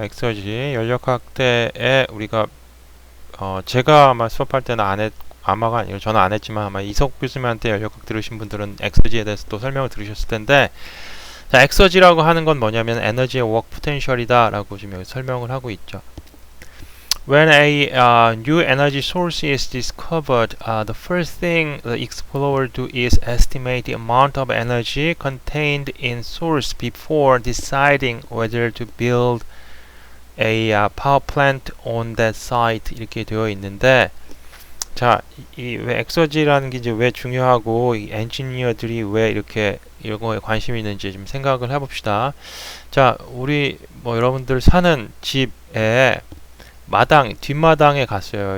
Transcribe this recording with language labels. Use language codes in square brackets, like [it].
[ko] 엑서지 연력학대에 우리가 제가 아마 수업할 때는 아마가 아니고 저는 안 했지만 아마 이석 교수님한테 연력학 들으신 분들은 엑서지에 대해서 또 설명을 들으셨을 텐데, 자, 엑서지라고 하는 건 뭐냐면 에너지의 워크 포텐셜이다 라고 지금 여기 설명을 하고 있죠. [en] When a new energy source is discovered, the first thing the explorer do is estimate the amount of energy contained in source before deciding whether to build a power plant on that site. [ko] 이렇게 되어 있는데, 자, 이 왜 엑서지라는 게 이제 왜 중요하고 이 엔지니어들이 왜 이렇게 이런 거에 관심이 있는지 좀 생각을 해봅시다. 자, 우리 뭐 여러분들 사는 집에 뒷마당에 갔어요.